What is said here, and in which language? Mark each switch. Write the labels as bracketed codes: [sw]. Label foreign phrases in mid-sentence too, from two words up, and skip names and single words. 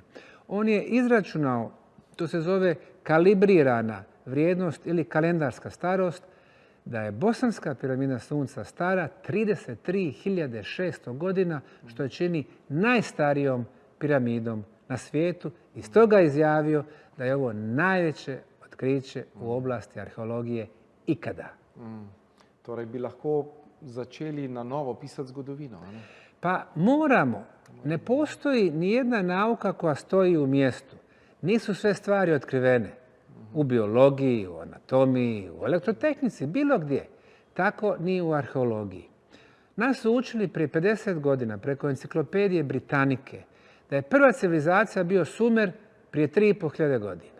[bs] On je izračunao, to se zove kalibrirana vrijednost ili kalendarska starost, da je bosanska piramida sunca stara 33.600 godina, što je čini najstarijom piramidom na svijetu i stoga je izjavio da je ovo najveće otkriće u oblasti arheologije ikada. [sl] Torej bi lahko začeli na novo pisati zgodovino, ne? [bs] Pa moramo. Ne postoji nijedna nauka koja stoji u mjestu. Nisu sve stvari otkrivene. U biologiji, u anatomiji, u elektrotehnici, bilo gdje. Tako ni u arheologiji. Nas su učili prije 50 godina preko enciklopedije Britanike da je prva civilizacija bio Sumer prije 3.500 godina.